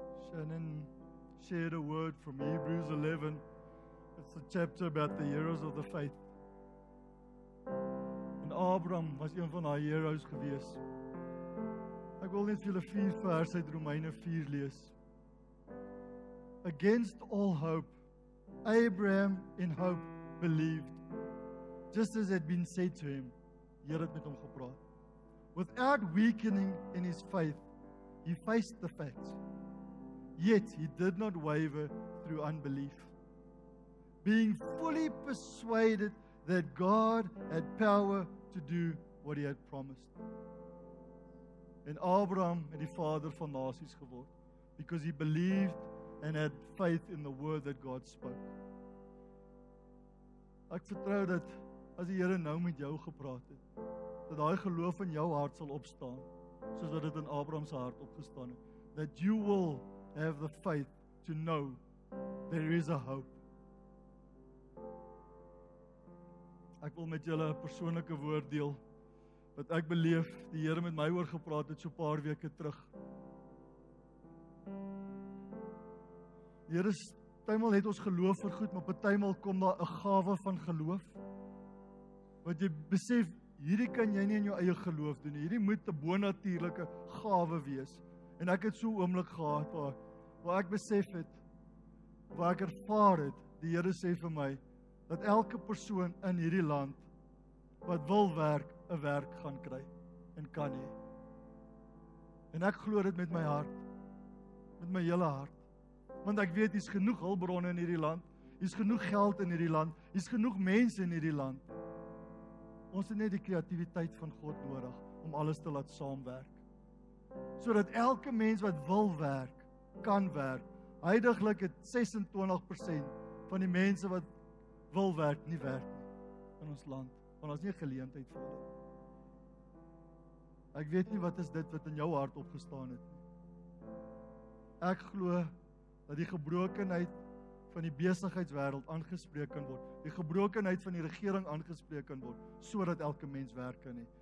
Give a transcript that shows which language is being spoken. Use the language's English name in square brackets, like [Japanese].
[English] Shannon shared a word from Hebrews 11. It's a chapter about the heroes of the faith. En [Afrikaans] En Abraham was een van daai heroes gewees. Ek wil net vir julle 4 verse uit Romeine 4 lees. [English] Against all hope, Abraham in hope believed, just as had been said to him. [Afrikaans] Here het met hom gepraat. [English] Without weakening in his faith, he faced the facts. Yet he did not waver through unbelief, being fully persuaded that God had power to do what he had promised. [Afrikaans] En Abraham het die vader van nasies geword, [English] because he believed and had faith in the word that God spoke. [Afrikaans] Ek vertrou dat as die Here nou met jou gepraat het, dat daai geloof in jou hart sal opstaan, soos wat dit in Abraham se hart opgestaan het. [English] That you will have the faith to know there is a hope. [Afrikaans] Ek wil met julle 'n persoonlike woord deel, wat ek beleef die Here met my oor gepraat het so 'n paar weke terug. Die Here partymal het ons geloof vergoed, maar partymal kom daar 'n gawe van geloof. Want jy besef, hierdie kan jy nie in jou eie geloof doen nie. Hierdie moet 'n bonatuurlike gawe wees. En ek het so 'n oomblik gehad waar ek besef het, waar ek ervaar het, die Here sê vir my, dat elke persoon in hierdie land wat wil werk, 'n werk gaan kry en kan hê. En ek glo dit met my hart, met my hele hart. Want ek weet, hier's genoeg hulpbronne in hierdie land, hier's genoeg geld in hierdie land, hier's genoeg mense in hierdie land. Ons het net die kreatiwiteit van God nodig om alles te laat saamwerk. Sodat elke mens wat wil werk, kan werk. Huidiglik het 26% van die mense wat wil werk, nie werk nie in ons land, want ons nie 'n geleentheid vir hulle. Ek weet nie wat is dit wat in jou hart opgestaan het nie. Ek glo dat die gebrokenheid van die besigheidswêreld aangespreek kan word, die gebrokenheid van die regering aangespreek kan word, sodat elke mens werk kan hê.